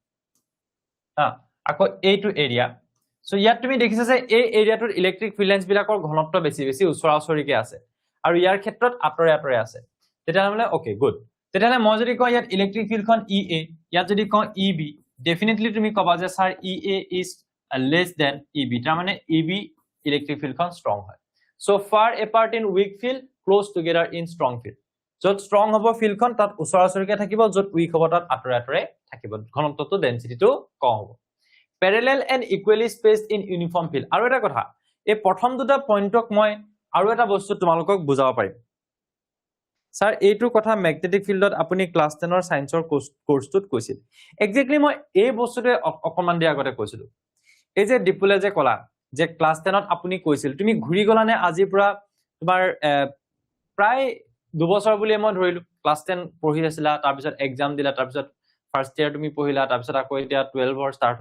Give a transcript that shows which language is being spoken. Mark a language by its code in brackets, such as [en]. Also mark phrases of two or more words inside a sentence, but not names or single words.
[as] আকৌ এইটো এৰিয়া সো ইয়াত তুমি দেখিছা যে এই এৰিয়াটোৰ [en] electric field lines [as] বিলাকৰ ঘনত্ব বেছি ওচৰা-ওচৰিকে আছে আৰু ইয়াৰ ক্ষেত্ৰত আঁতৰে আছে তেতিয়াহলে [en] okay good [as] তেতিয়াহলে মই যদি কওঁ ইয়াত [en] electric field [as] EA ইয়াত যদি কওঁ EB ডেফিনেটলি তুমি কবা যে স্যাৰ [en] EA is less than EB [as] তাৰ মানে EB [en] electric field [as] ষ্ট্ৰং হয় [en] so far apart in weak field close together in strong field [as] যত strong হ'ব ফিল্ডখন তাত ওচৰা-ওচৰিকে থাকিব যত weak হ'ব তাত আঁতৰে থাকিব ঘনত্বটো ডেনসিটিটো কম হ'ব [en] parallel and equally spaced in uniform field [as] আৰু এটা কথা এই প্ৰথম দুটা পইণ্টক মই আৰু এটা বস্তু তোমালোকক বুজাব পাৰিম স্যাৰ এইটো কথা [en] magnetic field [as] আপুনি ক্লাস 10 ৰ সায়েন্সৰ কোৰ্সটোত কৈছিল এক্স্যাক্টলি মই এই বস্তুটো অকমান দিয়া আগতে কৈছিলো এই যে ডিপুলে যে কলা যে ক্লাস 10 ত আপুনি কৈছিল তুমি ঘুৰি গলা নে আজি পুৰা তোমাৰ প্ৰায় 2 বছৰ বুলি মই ধৰিলো ক্লাস 10 পঢ়ি আছিলা তাৰ পিছত এক্সাম দিলা তাৰ পিছত [en] first year [as] তুমি পঢ়িলা তাৰ পিছত আকৌ এতিয়া 12 ৰ স্টাৰ্ট হল